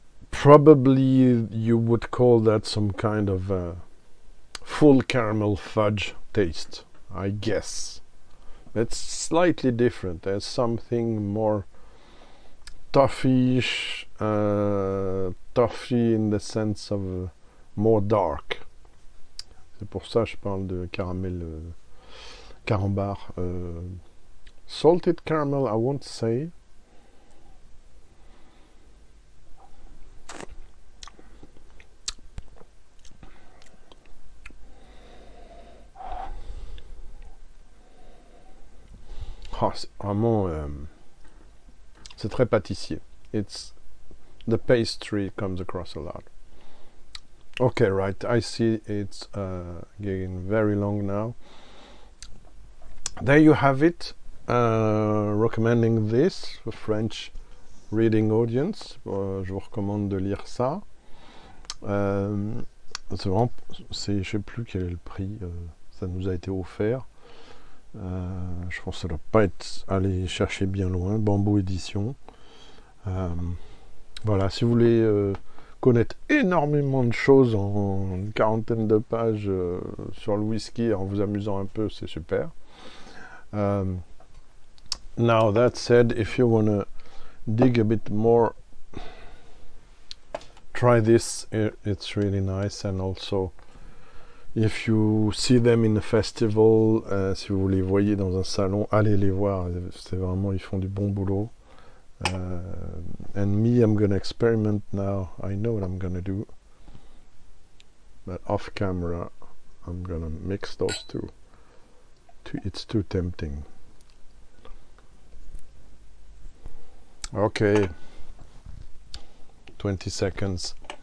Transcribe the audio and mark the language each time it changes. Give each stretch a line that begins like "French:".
English: Probably you would call that some kind of full caramel fudge taste, I guess. It's slightly different. There's something more toffee-ish, toffee in the sense of more dark.
French: C'est pour ça que je parle de caramel, carambar.
English: Salted caramel, I won't say.
French: Oh, c'est vraiment, c'est très pâtissier.
English: It's the pastry comes across a lot. Okay, right. I see it's getting very long now. There you have it. Recommending this for French reading audience.
French: Je vous recommande de lire ça. C'est vraiment, je sais plus quel est le prix. Ça nous a été offert. Je pense que ça doit pas être aller chercher bien loin. Bamboo édition. Voilà, si vous voulez connaître énormément de choses en une quarantaine de pages sur le whisky en vous amusant un peu, c'est super.
English: Now that said, if you want to dig a bit more, try this. It's really nice. And also, if you see them in a festival,
French: si vous les voyez dans un salon, allez les voir. C'est vraiment, ils font du bon boulot.
English: And me, I'm gonna experiment now. I know what I'm gonna do, but off camera I'm gonna mix those two. It's too tempting. Okay, 20 seconds.